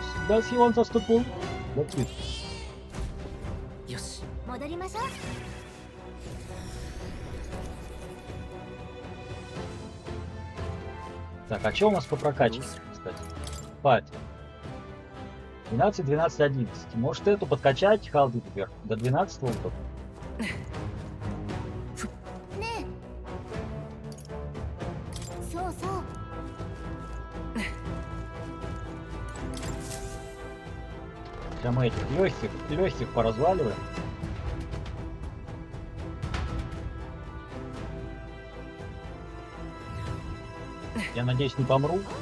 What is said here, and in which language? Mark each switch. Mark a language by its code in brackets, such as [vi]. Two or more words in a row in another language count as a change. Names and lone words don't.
[en] Does he want us to pull? Let's see. [ja] よし戻りましょう。 [ru] Так, а что у нас по прокачке, кстати? Пати. 12, 12, 11. Может эту подкачать, халды вверх? До 12 вот. [ja] ねえ。そうそう。 [ru] Сейчас мы этих легких поразваливаем. Я надеюсь, не помру.